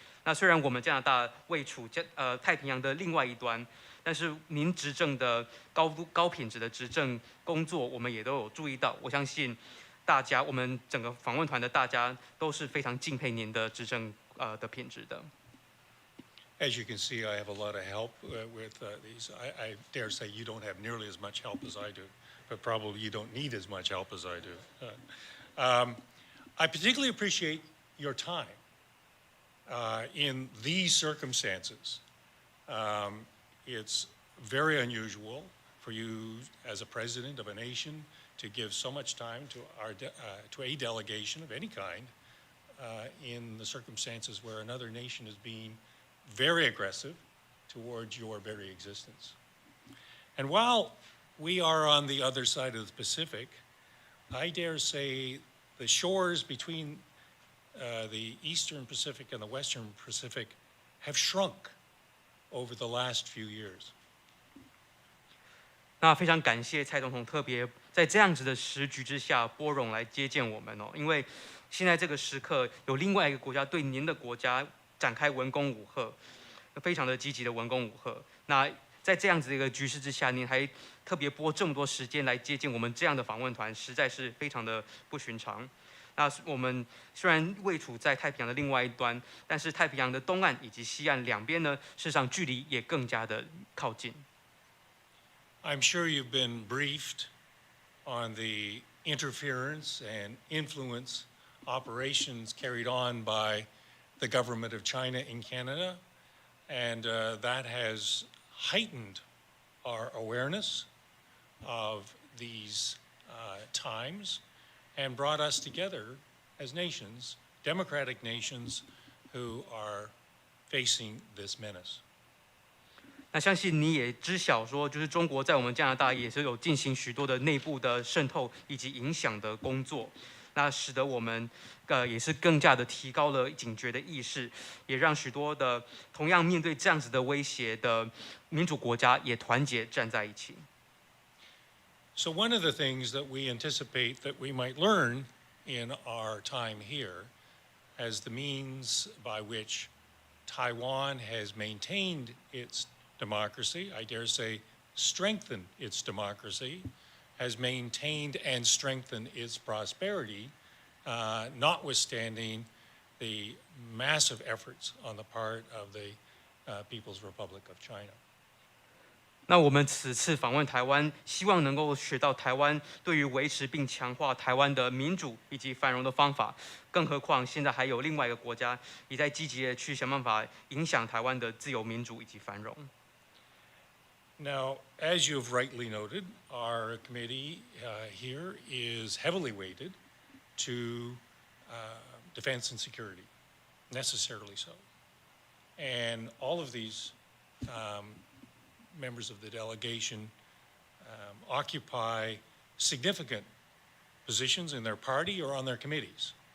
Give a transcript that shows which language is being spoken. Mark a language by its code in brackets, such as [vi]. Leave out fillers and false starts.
[zh] 那虽然我们加拿大位处太平洋的另外一端，但是您执政的高品质的执政工作，我们也都有注意到。我相信大家，我们整个访问团的大家都是非常敬佩您的执政的品质的。 [en] As you can see, I have a lot of help with these. I dare say you don't have nearly as much help as I do, but probably you don't need as much help as I do. I particularly appreciate your time in these circumstances. It's very unusual for you as a president of a nation to give so much time to a delegation of any kind in the circumstances where another nation is being very aggressive towards your very existence. And while we are on the other side of the Pacific, I dare say the shores between the Eastern Pacific and the Western Pacific have shrunk over the last few years. [zh] 那非常感谢蔡总统特别在这样子的时局之下拨冗来接见我们哦，因为现在这个时刻有另外一个国家对您的国家展开文攻武吓，非常的积极的文攻武吓。那在这样子的一个局势之下，您还特别拨这么多时间来接见我们这样的访问团，实在是非常的不寻常。那我们虽然位处在太平洋的另外一端，但是太平洋的东岸以及西岸两边呢，事实上距离也更加的靠近。 [en] I'm sure you've been briefed on the interference and influence operations carried on by the government of China in Canada, and that has heightened our awareness of these times and brought us together as nations, democratic nations, who are facing this menace. [zh] 那相信你也知晓说，就是中国在我们加拿大也是有进行许多的内部的渗透以及影响的工作，那使得我们也是更加的提高了警觉的意识，也让许多的同样面对这样子的威胁的民主国家也团结站在一起。 [en] So one of the things that we anticipate that we might learn in our time here as the means by which Taiwan has maintained its democracy, I dare say strengthened its democracy, has maintained and strengthened its prosperity, notwithstanding the massive efforts on the part of the People's Republic of China. [zh] 那我们此次访问台湾，希望能够学到台湾对于维持并强化台湾的民主以及繁荣的方法。更何况现在还有另外一个国家也在积极的去想办法影响台湾的自由民主以及繁荣。 [en] Now, as you've rightly noted, our committee here is heavily weighted to defense and security, necessarily so. And all of these members of the delegation occupy significant positions in their party or on their committees.